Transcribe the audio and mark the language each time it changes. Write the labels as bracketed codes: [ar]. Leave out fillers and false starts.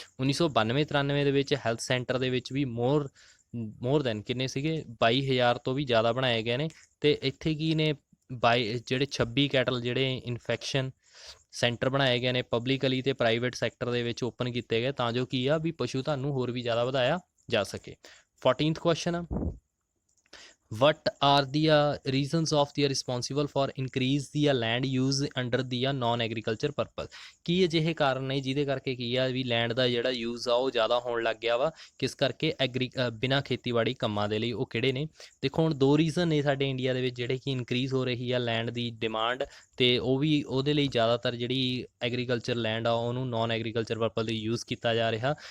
[pa] 1992-93 ਦੇ ਵਿੱਚ health centre ਦੇ ਵਿੱਚ ਵੀ ਮੋਰ ਦੈਨ ਕਿੰਨੇ ਸੀਗੇ 22,000 ਤੋਂ ਵੀ ਜ਼ਿਆਦਾ ਬਣਾਏ ਗਏ ਨੇ, ਅਤੇ ਇੱਥੇ ਕੀ ਨੇ ਜਿਹੜੇ 26 ਕੈਟਲ ਜਿਹੜੇ ਇਨਫੈਕਸ਼ਨ ਸੈਂਟਰ ਬਣਾਏ ਗਏ ਨੇ ਪਬਲਿਕਲੀ ਅਤੇ ਪ੍ਰਾਈਵੇਟ ਸੈਕਟਰ ਦੇ ਵਿੱਚ ਓਪਨ ਕੀਤੇ ਗਏ, ਤਾਂ ਜੋ ਕੀ ਆ ਵੀ ਪਸ਼ੂ ਧਨ ਨੂੰ ਹੋਰ ਵੀ ਜ਼ਿਆਦਾ ਵਧਾਇਆ ਜਾ ਸਕੇ। [en] 14th question, what are the reasons of the responsible for increase the land use under the non agriculture purpose। [pa] ਕੀ ਅਜਿਹੇ ਕਾਰਨ ਨੇ ਜਿਹਦੇ ਕਰਕੇ ਕੀ ਆ ਵੀ ਲੈਂਡ ਦਾ ਜਿਹੜਾ ਯੂਜ਼ ਆ ਉਹ ਜ਼ਿਆਦਾ ਹੋਣ ਲੱਗ ਗਿਆ ਵਾ, ਕਿਸ ਕਰਕੇ ਬਿਨਾਂ ਖੇਤੀਬਾੜੀ ਕੰਮਾਂ ਦੇ ਲਈ, ਉਹ ਕਿਹੜੇ ਨੇ। ਦੇਖੋ ਹੁਣ 2 ਰੀਜ਼ਨ ਨੇ ਸਾਡੇ ਇੰਡੀਆ ਦੇ ਵਿੱਚ ਜਿਹੜੇ ਕਿ ਇਨਕਰੀਜ਼ ਹੋ ਰਹੀ ਆ ਲੈਂਡ ਦੀ ਡਿਮਾਂਡ, ਅਤੇ ਉਹ ਵੀ ਉਹਦੇ ਲਈ ਜ਼ਿਆਦਾਤਰ ਜਿਹੜੀ ਐਗਰੀਕਲਚਰ ਲੈਂਡ ਆ ਉਹਨੂੰ ਨਾਨ ਐਗਰੀਕਲਚਰ ਪਰਪਸ ਲਈ ਯੂਜ਼ ਕੀਤਾ ਜਾ ਰਿਹਾ।